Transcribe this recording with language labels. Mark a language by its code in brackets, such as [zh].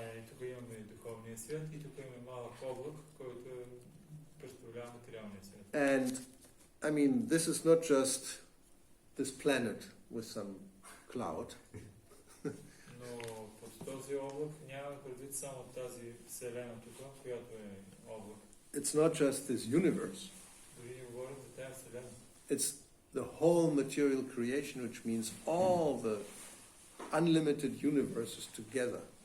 [bg] Тук имаме духовния свят и тук имаме малък облак, който представлява материалния свят. [en] And I mean, this is not just this planet with some cloud. [bg] Но под този облак няма предвид само тази вселена тук, която е облак. [en] It's not just this universe. [bg] Дори не говорим за тази вселена. [en] It's the whole material creation, which means all the unlimited universes together.